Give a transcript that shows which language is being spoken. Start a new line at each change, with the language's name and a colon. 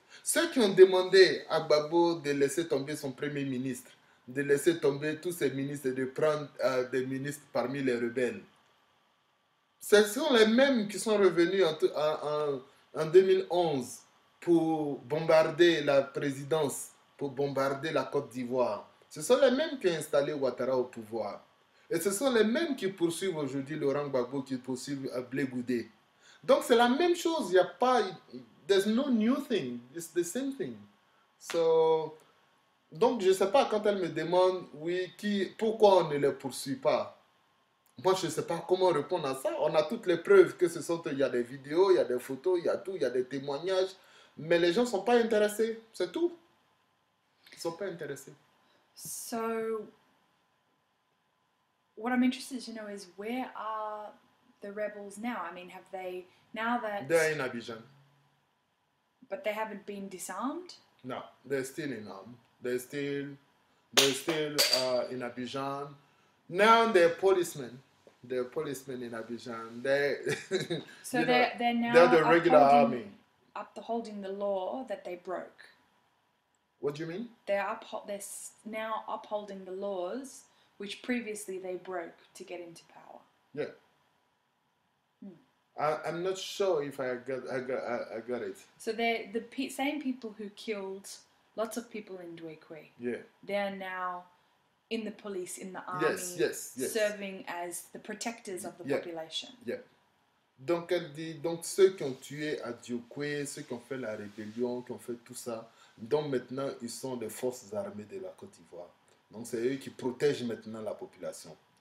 French: Ceux qui ont demandé à Gbagbo de laisser tomber son premier ministre, de laisser tomber tous ses ministres et de prendre des ministres parmi les rebelles, ce sont les mêmes qui sont revenus en 2011 pour bombarder la présidence, pour bombarder la Côte d'Ivoire. Ce sont les mêmes qui ont installé Ouattara au pouvoir. Et ce sont les mêmes qui poursuivent aujourd'hui Laurent Gbagbo, qui poursuivent Blé Goudé. Donc c'est la même chose, il n'y a pas...
English: There's no new thing, it's the same thing.
French: So, donc je ne sais pas, quand elle me demande, oui, pourquoi on ne les poursuit pas? Moi, je ne sais pas comment répondre à ça. On a toutes les preuves que il y a des vidéos, il y a des photos, il y a tout, il y a des témoignages. Mais les gens ne sont pas intéressés. C'est tout. Ils ne sont pas intéressés.
English: So, what I'm interested to know is, where are the rebels now? I mean, have they, now that... They're in Abidjan. But they haven't been disarmed? No, they're still in They're still in Abidjan. Now they're policemen. They're policemen in Abidjan. So they're now they're the regular army. Upholding the law that they broke. What do you mean? They're now upholding the laws which previously they broke to get into power. Yeah. I'm not sure if I got it. So they're the same people who killed lots of people in Douekwe. Yeah. They're now in the police, in the army, yes. serving as the protectors of the population. Yeah.
French: Donc elle dit, donc ceux qui ont tué à Douekwe, ceux qui ont fait la rébellion, qui ont fait tout ça, donc maintenant ils sont des forces armées de la Côte d'Ivoire. Donc c'est eux qui protègent maintenant la population.